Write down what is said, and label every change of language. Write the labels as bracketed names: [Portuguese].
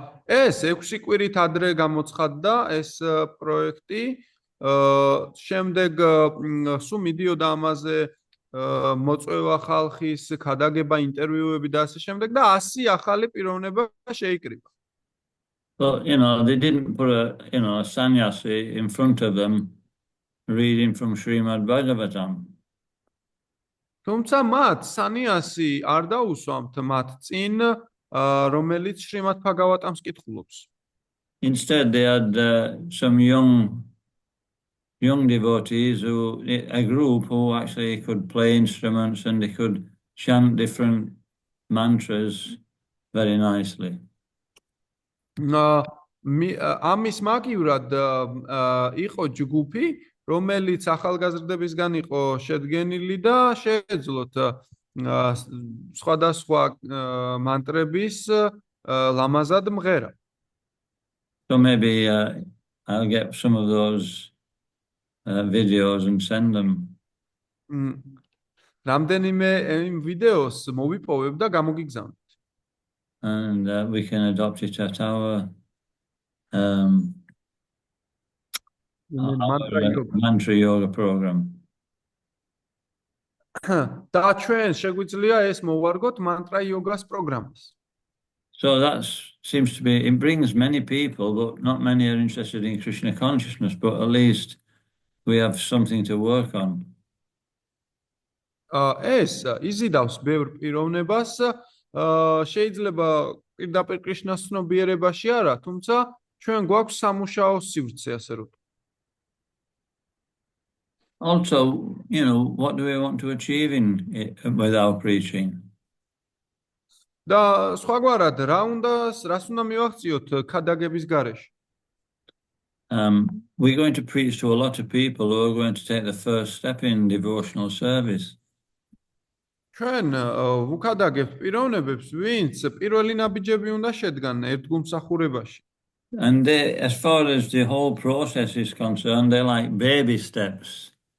[Georgian] ეს 6 კვირით ადრე გამოცხადდა ეს პროექტი, შემდეგ სულ მიდიოდა ამაზე მოწვევა ხალხის, ქადაგება, ინტერვიუები და ასე შემდეგ და 100 ახალი პიროვნება შეიკრიბა. [English] But, they didn't put a sannyasi in front of them reading from Srimad Bhagavatam. [Georgian] თუმცა მათ სანიასი არ დაუსვამთ მათ წინ, რომელიც შრიმად ბჰაგავატამს კითხულობს. [English] Instead, they had some young devotees, a group who actually could play instruments, and they could chant different mantras very nicely. [Georgian] ამის მაგივრად იყო ჯგუფი, რომელიც ახალგაზრდებისგან იყო შედგენილი და შეეძლოთ სხვადასხვა მანტრების ლამაზად მღერა. [English] So maybe I'll get some of those videos and send them. [Georgian] რამდენიმე იმ ვიდეოს მოვიპოვებ და გამოგიგზავნებ. [English] And we can adopt it at our mantra yoga program. [Georgian] და ჩვენ შეგვიძლია ეს მოვარგოთ mantra yoga-s პროგრამას. [English] So that seems to be, it brings many people, but not many are interested in Krishna consciousness, but at least we have something to work on. [Georgian] ეს იზიდავს ბევრ პიროვნებას, შეიძლება პირდაპირ კრიშნას ცნობიერებაში არა, თუმცა ჩვენ გვაქვს სამუშაო სივრცე, ასე რომ. [English] Also, what do we want to achieve with our preaching? [Georgian] და სხვაგვარად, რას უნდა მივახციოთ ქადაგების გარეშე? [English] We're going to preach to a lot of people who are going to take the first step in devotional service. [Georgian] ჩვენ ვუქადაგებთ პიროვნებებს, ვინც პირველი ნაბიჯები უნდა შედგან ერთგულმსახურებაში. [English] And as far as the whole process is concerned, they're like baby steps.